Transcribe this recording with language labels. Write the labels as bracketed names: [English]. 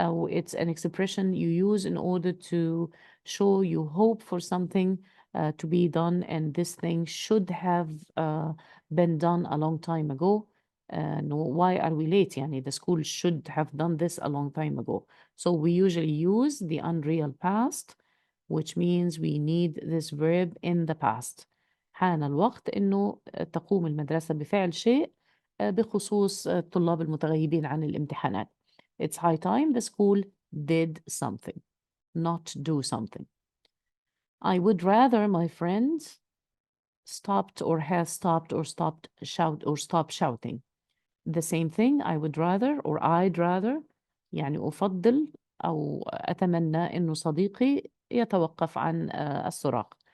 [English] It's an expression you use in order to show you hope for something to be done, and this thing should have been done a long time ago. No, why are we late? يعني the school should have done this a long time ago. So we usually use the unreal past, which means we need this verb in the past. [Arabic] حان الوقت إنه تقوم المدرسة بفعل شيء بخصوص الطلاب المتغيبين عن الامتحانات. [English] It's high time the school did something, not do something. I would rather my friend stopped or has stopped or stop shouting. The same thing, I would rather or I'd rather [Arabic] يعني أفضل أو أتمنى إنه صديقي يتوقف عن الصراخ.